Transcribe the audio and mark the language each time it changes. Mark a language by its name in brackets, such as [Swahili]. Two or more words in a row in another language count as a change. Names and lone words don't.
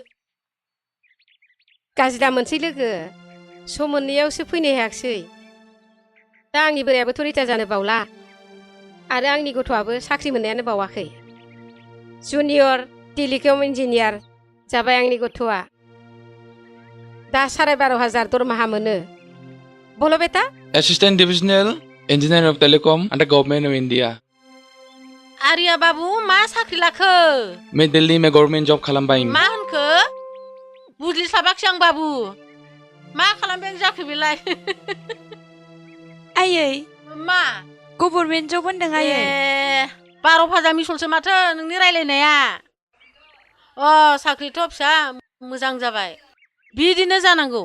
[Bodo] गाज्रि दा मोनसै लोगो सम मोननैयावसो फैनो हायाखिसै दा आंनि बोरायाबोथ' रिटायार जानो बावला आरो आंनि गथ'आबो साख्रि मोननायानो बावाखै [English] junior telecom engineer [Bodo] जाबाय आंनि गथ'आ दा 12,500 दरमाहा मोनो बोलो बेटा [English] assistant divisional engineer of telecom under government of India [Bodo] आरिया बाबु मा साख्रि लाखो [Hindi] मैं दिल्ली में [English] government job [Hindi] खालामबाय [Bodo] मा होनखो बुजिस्लाबाखै आं बाबु मा खालामबाय जाखो बेलाय आयै मा [English] government job [Bodo] होनदों आयै 12,000 मिसलसो माथो नोंनि रायलायनाया अ साख्रिथ' फिसा मोजां जाबाय बिदिनो जानांगौ